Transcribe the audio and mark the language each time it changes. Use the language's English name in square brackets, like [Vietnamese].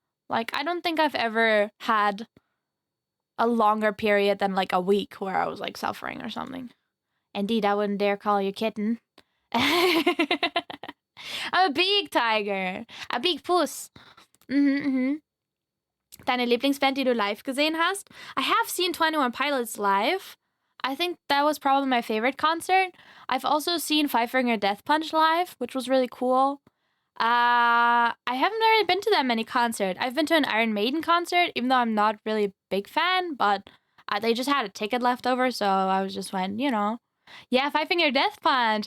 [English] I don't think I've ever had a longer period than a week where I was suffering or something. Indeed, I wouldn't dare call you kitten. I'm a big tiger. A big puss. [German] Deine Lieblingsband, die du live gesehen hast? [English] I have seen 21 Pilots live. I think that was probably my favorite concert. I've also seen Five Finger Death Punch live, which was really cool. I haven't really been to that many concerts. I've been to an Iron Maiden concert, even though I'm not really a big fan, but they just had a ticket left over, so I just went, Yeah, Five Finger Death Punch.